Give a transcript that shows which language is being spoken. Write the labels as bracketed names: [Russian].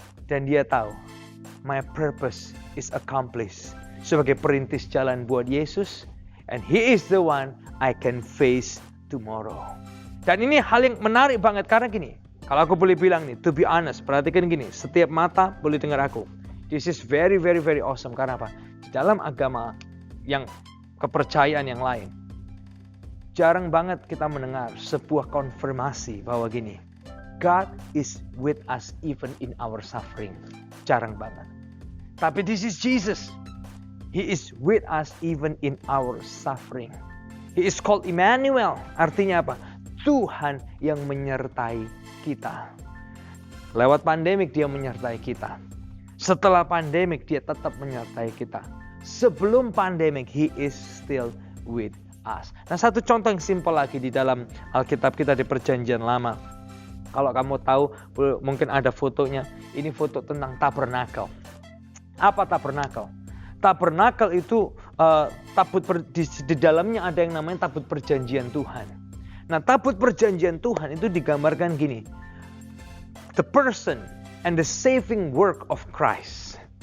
[Indonesian] Dan dia tahu, [English] my purpose is accomplished. [Indonesian] Sebagai perintis jalan buat Yesus, [English] and He is the one I can face tomorrow. [Indonesian] Dan ini hal yang menarik banget karena gini, kalau aku boleh bilang nih, [English] to be honest, [Indonesian] perhatikan gini, setiap mata boleh dengar aku. [English] This is very, very, very awesome. [Indonesian] Karena apa? Di dalam agama yang kepercayaan yang lain, jarang banget kita mendengar sebuah konfirmasi bahwa gini, [English] God is with us even in our suffering. [Indonesian] Jarang banget. Tapi [English] this is Jesus. He is with us even in our suffering. He is called Emmanuel. [Indonesian] Artinya apa? Tuhan yang menyertai kita. Lewat pandemik dia menyertai kita. Setelah pandemik dia tetap menyertai kita. Sebelum pandemik [English] He is still with us. [Indonesian] Nah, satu contoh yang simpel lagi di dalam Alkitab kita di Perjanjian Lama. Kalau kamu tahu, mungkin ada fotonya. Ini foto tentang tabernakel. Apa tabernakel? Tabernakel itu di dalamnya ada yang namanya tabut perjanjian Tuhan. Nah, tabut perjanjian Tuhan itu digambarkan gini. [English] The person and the saving work of Christ.